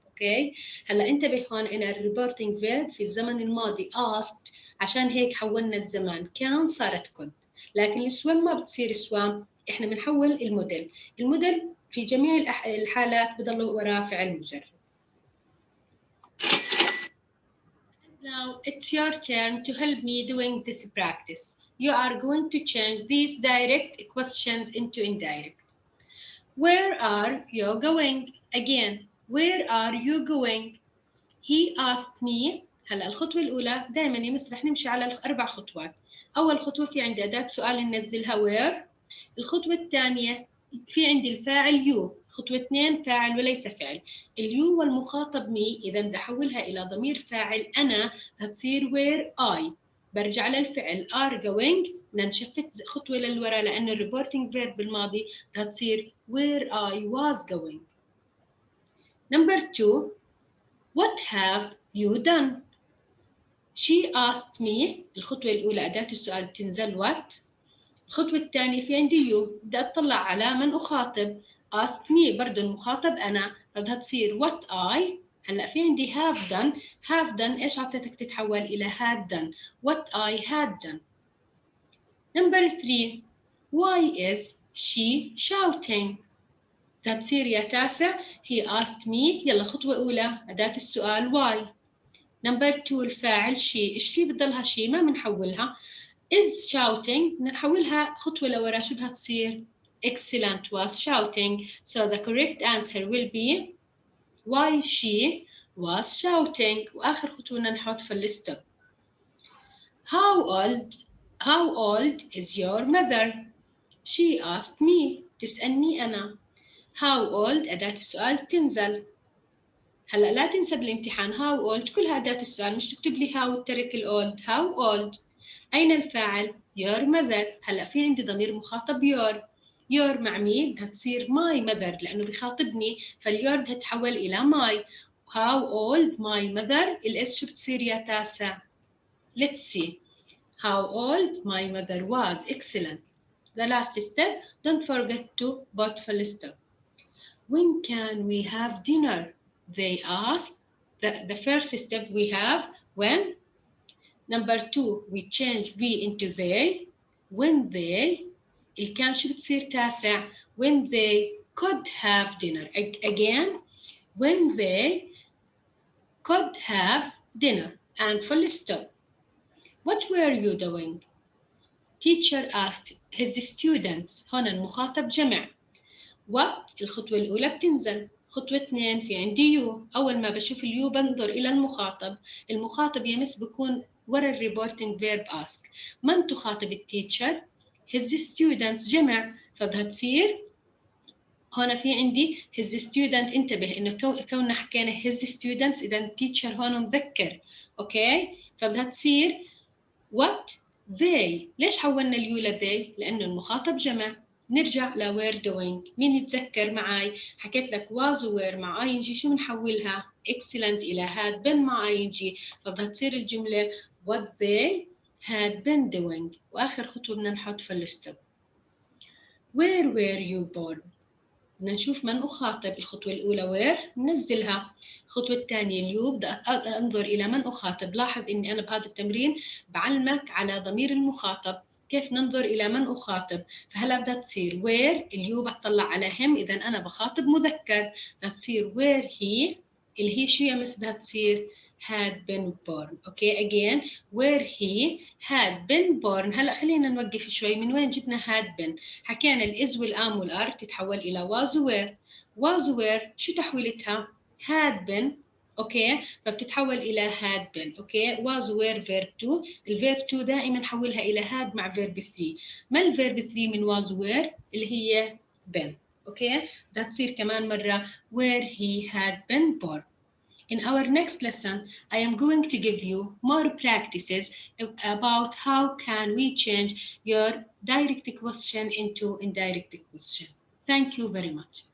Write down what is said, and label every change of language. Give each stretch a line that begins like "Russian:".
Arabic: اوكي، هلا انتبه هون ان الريبورتنج فيرب في الزمن الماضي asked، عشان هيك حولنا الزمان، كان صارت كود، لكن السويم ما بتصير سوام، احنا بنحول الموديل. الموديل في جميع الحالات بضل وراه فعل مجرد.
English: Now it's your turn to help me doing this practice. You are going to change these direct questions into indirect. Where are you going? Again, where are you going? He asked me.
Arabic: هلا الخطوة الأولى دائما يا مس رح نمشي على الأربع خطوات. أول خطوة في عندي أداة سؤال ننزلها where. الخطوة الثانية في عندي الفاعل يو. خطوة 2 فاعل وليس فعل. اليو والمخاطب مي، إذا بدي أحولها إلى ضمير فاعل أنا هتصير where I. برجع للفعل are going، بدنا نشفت خطوة للوراء لأنه الريبورتنج فيرب بالماضي هتصير
English: where I was going.
Arabic: Number 2, what have you done? She asked me. الخطوة الأولى أداة السؤال تنزل what. الخطوة الثانية في عندي يو، بدي أطلع على من أخاطب. ask me برضه المخاطب أنا، فبدها تصير
English: what I.
Arabic: هلا في عندي
English: have done. have done
Arabic: إيش عطيتك تتحول إلى
English: had done. what I had done. Number 3, why is she shouting?
Arabic: بدها تصير يا تاسع
English: he asked me.
Arabic: يلا خطوة أولى أداة السؤال why.
English: Number 2 الفاعل she.
Arabic: الشي بتضلها شي ما بنحولها. is shouting نحولها خطوة لورا، شو بدها تصير؟ excellent
English: was shouting. So the correct answer will be why she was shouting.
Arabic: وآخر خطوة بدنا نحط في الستوب.
English: how old is your mother? She asked me.
Arabic: تسألني أنا. how old أداة السؤال تنزل. هلا لا تنسى بالامتحان how old كلها أداة السؤال، مش تكتب لي how ترك الأولد.
English: how old.
Arabic: أين الفاعل؟ your mother. هلا في عندي ضمير مخاطب your مع مين؟ بدها تصير my mother لأنه بخاطبني، فاليور بدها تتحول إلى my.
English: how old my mother.
Arabic: الإس شو بتصير يا تاسع؟
English: let's see. how old my mother was. excellent. The last step, don't forget to put full stop. When can we have dinner? They asked. The first step we have when. Number 2 we change we into they. when they.
Arabic: الكان شو بتصير تاسع؟
English: when they could have dinner. Again, when they could have dinner. And full stop. What were you doing? Teacher asked his students.
Arabic: هنا المخاطب جمع. what الخطوة الأولى بتنزل. خطوة 2 في عندي يو. أول ما بشوف اليو بنظر إلى المخاطب. المخاطب يمس بكون ورا الريبورتنج فيرب ask. من تخاطب التيتشر؟ his students جمع، فبدها تصير هنا في عندي his student. انتبه إنه كوننا حكينا his students إذا التيتشر هون مذكر. أوكي، فبدها تصير what they. ليش حولنا اليو لذي؟ لأنه المخاطب جمع. نرجع ل were doing. مين يتذكر معي؟ حكيت لك was were مع ing شو بنحولها؟ excellent إلى had been مع ing، فبدها تصير الجملة
English: what they had been doing.
Arabic: وآخر خطوة بدنا نحط في الستوب.
English: where were you born؟
Arabic: بدنا نشوف من أخاطب. الخطوة الأولى where ننزلها. الخطوة الثانية اليو بدي أنظر إلى من أخاطب. لاحظ إني أنا بهذا التمرين بعلمك على ضمير المخاطب، كيف ننظر إلى من أخاطب. فهلا بدها تصير where اليو بتطلع على him، إذا أنا بخاطب مذكر، بدها تصير
English: where he.
Arabic: اللي هي شو يا مس بدها تصير
English: had been born. okay again where he had been born.
Arabic: هلا خلينا نوقف شوي. من وين جبنا had been؟ حكينا الإز والآم والآر تتحول إلى was were. was were شو تحويلتها؟ had been. اوكي، فبتتحول إلى had been. اوكي، was were verb 2. الفيرب 2 دائما حولها إلى had مع verb 3. ما الفيرب 3 من was were؟ اللي هي been. اوكي، بدها تصير كمان مرة
English: where he had been born. In our next lesson, I am going to give you more practices about how can we change your direct question into indirect question. Thank you very much.